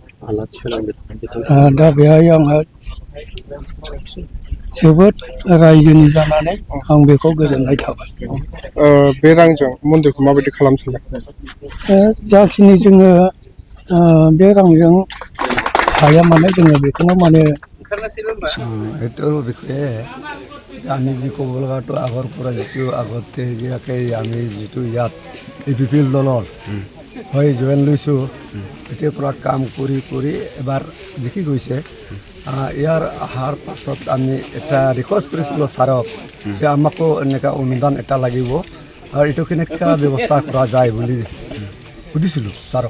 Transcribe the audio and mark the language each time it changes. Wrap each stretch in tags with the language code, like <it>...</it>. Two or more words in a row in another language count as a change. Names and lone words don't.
<brx>दा बेहाय आंहा जोबोद रायजोनि जानानै आं बेखौ गोजोननाय थाबाय। बे रांजों मन्दिरखौ माबायदि खालामनो सानदों? जाखिनि जोङो बे रांजों हाया माने जोङो बेखौनो माने</brx> <as>এইটোৰ বিষয়ে আমি যি ক'ব লগাটো আগৰ পৰা যিটো আগতে আমি যিটো ইয়াত APPL দলৰ হয় জইন লৈছোঁ তেতিয়াৰ পৰা কাম কৰি কৰি এবাৰ জিকি গৈছে। ইয়াৰ অহাৰ পাছত আমি এটা ৰিকুৱেষ্ট কৰিছিলোঁ ছাৰক যে আমাকো এনেকুৱা অনুদান এটা লাগিব আৰু এইটো কেনেকুৱা ব্যৱস্থা কৰা যায় বুলি সুধিছিলোঁ ছাৰক।</as>